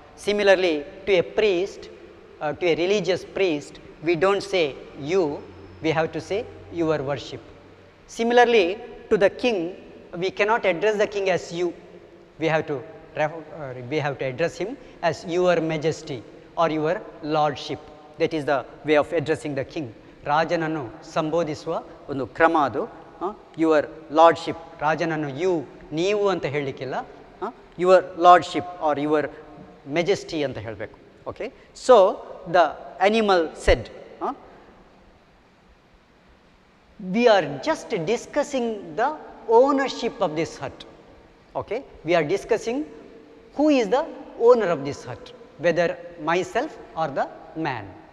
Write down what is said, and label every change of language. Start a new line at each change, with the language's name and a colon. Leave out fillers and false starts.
English: Similarly, to a priest, to a religious priest, we do not say you, we have to say your worship. Similarly, to the king, we cannot address the king as you, we have to address him as your majesty or your lordship. That is the way of addressing the king.
Kannada: ರಾಜನನ್ನು ಸಂಬೋಧಿಸುವ ಒಂದು ಕ್ರಮ ಅದು. Your lordship, ರಾಜನನ್ನು you, ನೀವು ಅಂತ ಹೇಳಲಿಕ್ಕಿಲ್ಲ,
English: your lordship or your majesty
Kannada: ಅಂತ ಹೇಳಬೇಕು.
English: Okay, so the animal said, we are just discussing the ownership of this hut. Okay, we are discussing who is the owner of this hut, whether myself or the man.